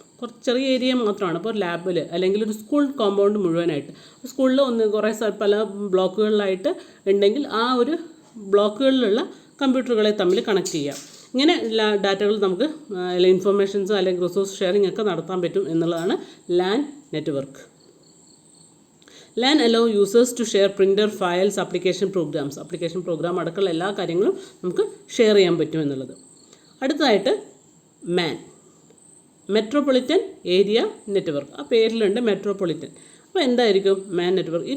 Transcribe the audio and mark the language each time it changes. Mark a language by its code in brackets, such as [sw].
[ml] കുറച്ച് ചെറിയ ഏരിയ മാത്രമാണ്. അപ്പോൾ ലാബിൽ അല്ലെങ്കിൽ ഒരു സ്കൂൾ കോമ്പൗണ്ട് മുഴുവനായിട്ട് സ്കൂളിൽ കുറേ പല ബ്ലോക്കുകളിലായിട്ട് ഉണ്ടെങ്കിൽ ആ ഒരു ബ്ലോക്കുകളിലുള്ള കമ്പ്യൂട്ടറുകളെ തമ്മിൽ കണക്ട് ചെയ്യാം. ഇങ്ങനെ ഡാറ്റകൾ നമുക്ക് ഇൻഫർമേഷൻസ് അല്ലെങ്കിൽ റിസോഴ്സ് ഷെയറിംഗ് ഒക്കെ നടത്താൻ പറ്റും എന്നുള്ളതാണ് LAN network. [en] LAN allow users to share printer files, application program [ml] അടക്കമുള്ള എല്ലാ കാര്യങ്ങളും നമുക്ക് ഷെയർ ചെയ്യാൻ പറ്റും എന്നുള്ളത്. അടുത്തതായിട്ട് MAN, മെട്രോപൊളിറ്റൻ ഏരിയ നെറ്റ്വർക്ക്. ആ പേരിലുണ്ട് മെട്രോപൊളിറ്റൻ. അപ്പോൾ എന്തായിരിക്കും MAN നെറ്റ്വർക്ക്?